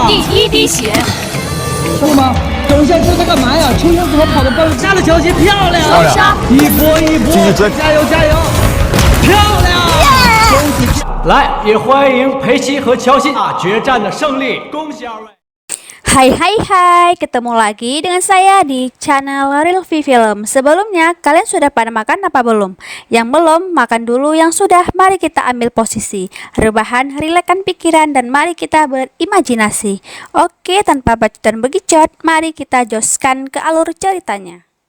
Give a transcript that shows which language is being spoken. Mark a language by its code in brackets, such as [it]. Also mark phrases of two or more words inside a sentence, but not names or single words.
[zh] 第一滴血，兄弟们，等一下这在干嘛呀？蚯蚓怎么跑得更杀了乔西，漂亮！受伤，一波，继续追，加油！漂亮！恭喜！来，也欢迎裴奇和乔西决战的胜利，恭喜二位！ [id] Hai, ketemu lagi dengan saya di channel Real V Film. Sebelumnya, kalian sudah pada makan apa belum? Yang belum, makan dulu. Yang sudah, mari kita ambil posisi, rebahan, rilekskan pikiran, dan mari kita berimajinasi. Oke, tanpa bacot dan begicot, mari kita joskan ke alur ceritanya.